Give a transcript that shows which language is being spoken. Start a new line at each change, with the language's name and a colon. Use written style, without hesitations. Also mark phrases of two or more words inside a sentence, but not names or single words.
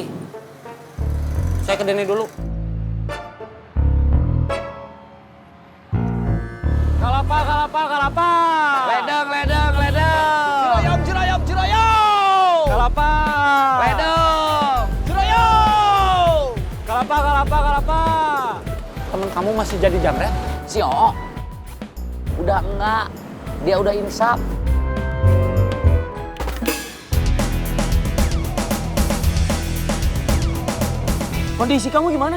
Indonesian: Saya ke Denny dulu. Kalapa, kalapa, kalapa. Ledang, ledang, ledang. Jurayom, jurayom, jurayom. Kalapa. Ledang. Jurayom. Kalapa, kalapa, kalapa. Temen kamu masih jadi jamret? Si O. Udah enggak. Dia udah insaf. Kondisi kamu gimana?